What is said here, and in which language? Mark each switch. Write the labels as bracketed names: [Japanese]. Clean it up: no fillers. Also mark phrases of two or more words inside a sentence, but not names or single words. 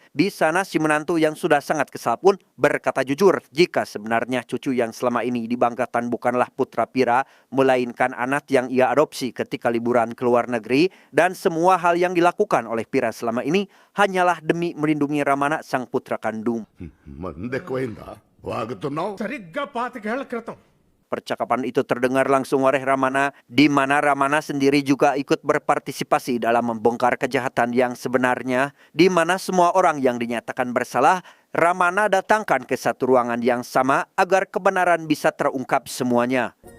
[Indonesian] Di sana si menantu yang sudah sangat kesal pun berkata jujur jika sebenarnya cucu yang selama ini dibanggakan bukanlah putra Vira, melainkan anak yang ia adopsi ketika liburan ke luar negeri, dan semua hal yang dilakukan oleh Vira selama ini hanyalah demi melindungi Ramana sang putra kandung. [Telugu] సరిగ్గా 25 ఏళ్ల క్రితం [Indonesian] Percakapan itu terdengar langsung oleh Ramana, di mana Ramana sendiri juga ikut berpartisipasi dalam membongkar kejahatan yang sebenarnya, di mana semua orang yang dinyatakan bersalah, Ramana datangkan ke satu ruangan yang sama agar kebenaran bisa terungkap semuanya.